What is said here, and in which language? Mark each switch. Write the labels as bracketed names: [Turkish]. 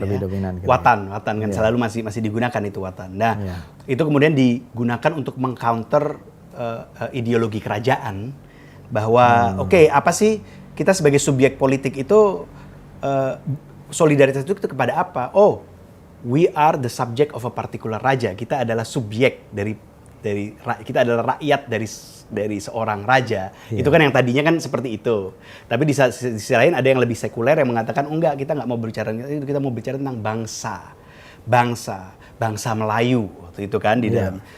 [Indonesian] Dominan. Watan kan selalu masih digunakan itu watan. Nah, itu kemudian digunakan untuk mengcounter ideologi kerajaan bahwa apa sih kita sebagai subjek politik itu solidaritas itu kepada apa? [English] Oh, we are the subject of a particular raja. [Indonesian] Kita adalah subjek dari kita adalah rakyat dari seorang raja. Itu kan yang tadinya kan seperti itu. Tapi di sisi lain ada yang lebih sekuler yang mengatakan enggak, kita nggak mau berbicara itu, kita mau bicara tentang bangsa Melayu waktu itu kan di dalam.